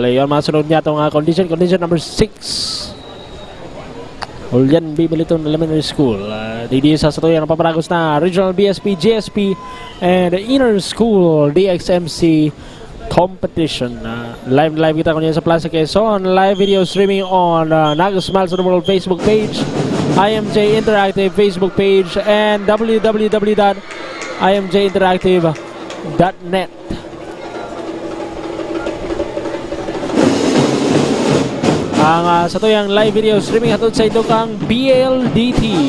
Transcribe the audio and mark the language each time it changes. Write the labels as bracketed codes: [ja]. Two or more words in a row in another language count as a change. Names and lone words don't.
[bik] Yung masunod niya itong [en] condition number 6. [bik] Julian B. Militon Elementary School. Dito sa tuyang napaparagos na Regional BSP, GSP, and Inner School DXMC competition. Live kita kunya sa Plaza Quezon. [en] Live video streaming on Naga Smiles of the World Facebook page, IMJ Interactive Facebook page, and www.imjinteractive.net. [bik] Ang sa tuyang [en] live video streaming [bik] hatod sa ito kang BLDT.